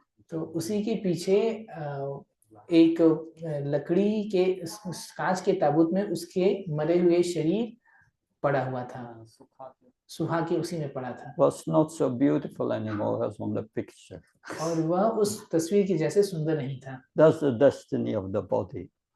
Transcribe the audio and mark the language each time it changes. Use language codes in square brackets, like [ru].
[hi] तो उसी के पीछे एक लकड़ी के कांच के ताबूत में उसके मरे हुए शरीर पड़ा हुआ था, सुहा के उसी में पड़ा था। [en] Was not so beautiful anymore as on the picture. [hi] और वह उस तस्वीर के जैसे सुंदर नहीं था। [en] That's the destiny of the body.